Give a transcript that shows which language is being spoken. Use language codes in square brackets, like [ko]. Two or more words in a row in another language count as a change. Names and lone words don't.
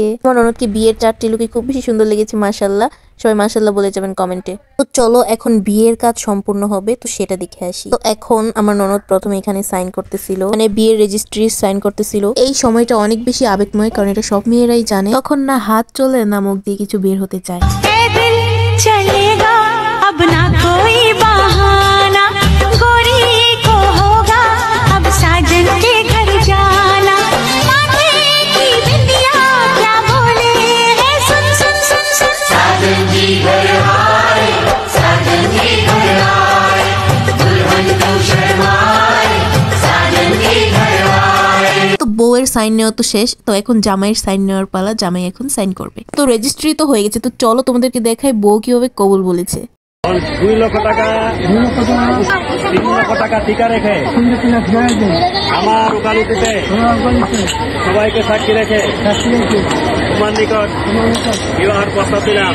[bn] আমার ননদকে বিয়ের 4টি লুকে খুব বেশি সুন্দর লেগেছে মাশাআল্লাহ, সবাই মাশাআল্লাহ বলে যাবেন কমেন্টে। তো চলো এখন বিয়ের কাজ সম্পূর্ণ হবে, তো সেটা দেখে আসি। তো এখন আমার ননদ প্রথমে এখানে সাইন করতেছিল, মানে বিয়ের রেজিস্ট্রি সাইন করতেছিল। এই সময়টা অনেক বেশি আবেগময়, কারণ এটা সব মেয়েরাই জানে, তখন না হাত চলে না মুখ দিয়ে কিছু বের হতে চায়। [hi] चलेगा अब ना कोई बहाना, गोरी को होगा अब साजन के घर जाना, माथे की बिंदिया क्या बोले है, सुन सुन सुन सुन, साजन जी घर आए, साजन जी घर आए, दुल्हन को शर्माए, साजन जी घर आए। [bn] তো বউয়ের সাইন নেওয়া তো শেষ, তো এখন জামাইয়ের সাইন নেওয়ার পালা, জামাই এখন সাইন করবে। তো রেজিস্ট্রি তো হয়ে গেছে, তো চলো তোমাদেরকে দেখাই বউ কিভাবে কবুল বলেছে। 2 লক্ষ টাকা 3 লক্ষ টাকা টিকা রেখে আমার ওকালতিতে সবাইকে সাক্ষী রেখে তোমার নিকট বিবাহের প্রস্তাব দিলাম।